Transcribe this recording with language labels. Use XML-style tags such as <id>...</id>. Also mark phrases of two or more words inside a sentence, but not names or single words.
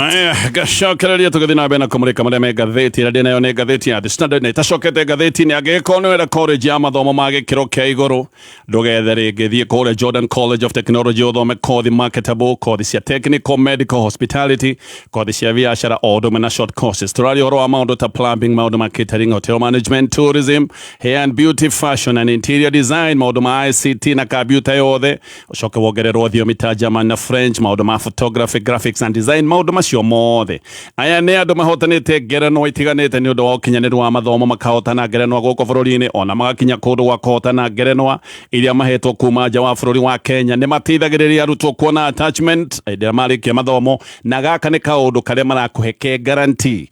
<ki>Gacokereria tũgĩthiĩ na mbere na kũmũrĩka marĩa me ngathĩti ĩrĩa nayo nĩ ngathĩti ya The Standard na itacokete ngathĩti-inĩ angĩkorwo nĩ wenda college ya mathomo ma gĩkĩro kĩa igũrũ ndũgethe rĩngĩ thiĩ kũrĩa Jordan College of Technology ũthome kothi marketable, kothi cia</ki> <en>technical, medical, hospitality,</en> <ki>kothi cia biacara o ũndũmwe na</ki> <en>short courses.</en> <ki>Tũraria ũhoro wa maũndũ ta plumbing, maũndũ ma catering,</ki> <en>hotel management, tourism, hair and beauty, fashion and interior design,</en> <ki>maũndũ ma ICT na computer yothe, ũcoke wongererwo thiomi ta German na French, maũndũ ma photography,</ki> <en>graphics and design,</en> <ki>maũndũ macio mothe. Aya nĩ andũ mahotanĩte ngerenwa itiganĩte nĩ ũndũ wa ũkinyanĩru wa mathomo, makahotana ngerenwa gũkũ bũrũri-inĩ ona magakinya kũndũ gwa kũhotana ngerenwa iria mahetwo kuma nja wa bũrũri wa Kenya. Nĩ mateithagĩrĩria arutwo kuona attachment hĩndĩ ĩrĩa marĩkia mathomo, na gaka nĩ kaũndũ karĩa marakũhe ke guarantee.</ki>